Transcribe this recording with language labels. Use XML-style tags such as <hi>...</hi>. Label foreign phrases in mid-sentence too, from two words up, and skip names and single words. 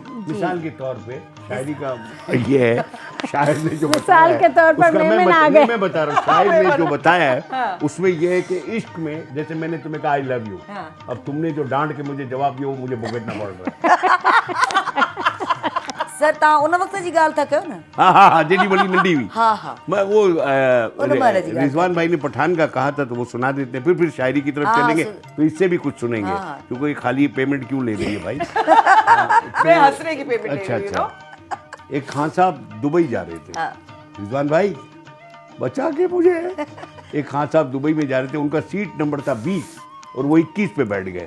<ur>مثال کے طور پہ شاعری کا یہ ہے، شاعر نے جو मिसाल بتایا ہے, کے طور پر उसका میمن آ گئے. میں بتا رہا ہوں، شاعر نے جو بتایا ہے اس میں یہ ہے کہ عشق میں جیسے میں نے تمہیں کہا</ur> <en>I love you,</en> <ur>اب تم نے جو ڈانٹ کے مجھے جواب دیا وہ مجھے بھگتنا پڑ رہا ہے.</ur> <sd>सर तव्हां उन वक़्त जी ॻाल्हि था कयो न। हाँ जेडी बड़ी नंढी हुई। हाँ हाँ</sd> <ur>میں وہ</ur> <sd>उन महिल जी ॻाल्हि</sd> <ur>رضوان بھائی نے پٹھان کا کہا تھا تو وہ سنا دیتے ہیں، پھر شاعری کی طرف हाँ, چلیں گے تو اس سے بھی کچھ سنیں گے, ہاں، ہاں. کیونکہ خالی پیمنٹ کیوں لے رہی ہے بھائی. میں ہنسنے کی پیمنٹ لے अच्छा رہی ہوں. अच्छा। ایک خان صاحب دبئی جا رہے تھے, हाँ। رضوان بھائی بچا کے مجھے. ایک خان صاحب دبئی میں جا رہے تھے، ان کا سیٹ نمبر تھا 20 اور وہ 21 پہ بیٹھ گئے.</ur>